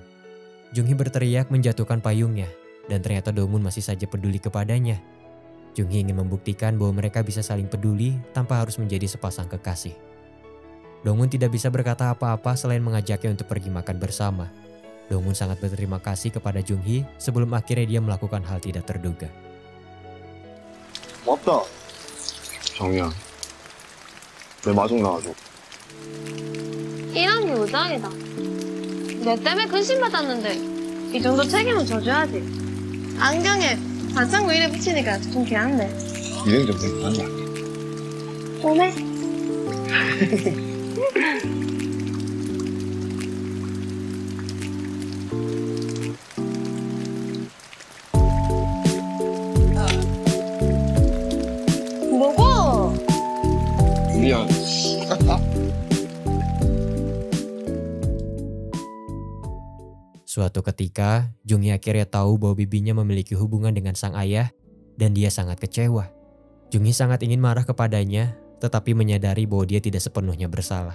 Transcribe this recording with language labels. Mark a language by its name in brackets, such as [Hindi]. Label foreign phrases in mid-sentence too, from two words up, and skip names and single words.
[Indonesian] Junghee berteriak menjatuhkan payungnya, dan ternyata Dongmun masih saja peduli kepadanya. Junghee ingin membuktikan bahwa mereka bisa saling peduli tanpa harus menjadi sepasang kekasih. Dongmun tidak bisa berkata apa-apa selain mengajaknya untuk pergi makan bersama. Dongmun sangat berterima kasih kepada Junghee sebelum akhirnya dia melakukan hal tidak terduga. [Korean] 맞다. 정이야. 내 마중 나와줘. 이런 게 우정이다. 내 때문에 근심받았는데 이 정도 책임은 져줘야지. 안경에 반창고 이래 붙이니까 좀 귀한데. 일행 좀 되게 많이 할게. 오메. 뭐고? 미안. [Indonesian] Suatu ketika, Junghee akhirnya tahu bahwa bibinya memiliki hubungan dengan sang ayah dan dia sangat kecewa. Junghee sangat ingin marah kepadanya, tetapi menyadari bahwa dia tidak sepenuhnya bersalah.